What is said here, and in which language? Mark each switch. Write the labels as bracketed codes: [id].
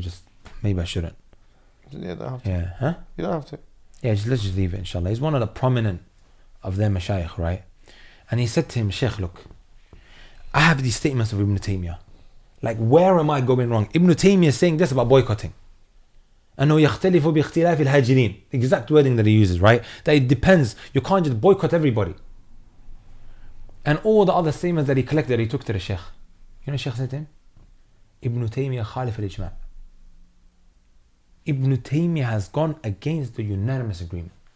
[en] Just maybe I shouldn't. Yeah, don't have to. Yeah, huh? You don't have to. Yeah, let's just leave it, inshallah. He's one of the prominent of their mashayikh, right? And he said to him, Sheikh, look, I have these statements of Ibn Taymiyyah. Like, where am I going wrong? Ibn Taymiyyah is saying this about boycotting. [ar] أنه يختلف باختلاف الهاجرين. [en] The exact wording that he uses, right? That it depends. You can't just boycott everybody. And all the other statements that he collected, he took to the Sheikh. You know Sheikh said to him? Ibn Taymiyyah [ar] khalif al-ijma'. [en] Ibn Taymiyyah has gone against the unanimous agreement.